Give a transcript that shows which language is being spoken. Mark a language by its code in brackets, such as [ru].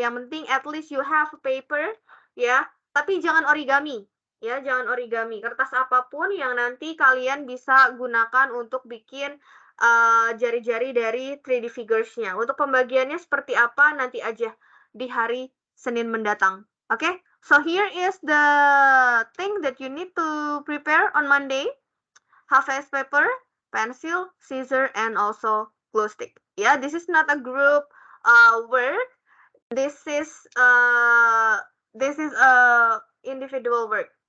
[id] Yang penting [en] at least you have a paper, ya. [id] Tapi jangan origami, ya. Jangan origami. Kertas apapun yang nanti kalian bisa gunakan untuk bikin jari-jari dari 3D figures-nya. Untuk pembagiannya seperti apa nanti aja di hari Senin mendatang. [en] Okay? So here is the thing that you need to prepare on Monday. HVS paper, pencil, scissor, and also glue stick. Yeah, this is not a group work. This is a individual work.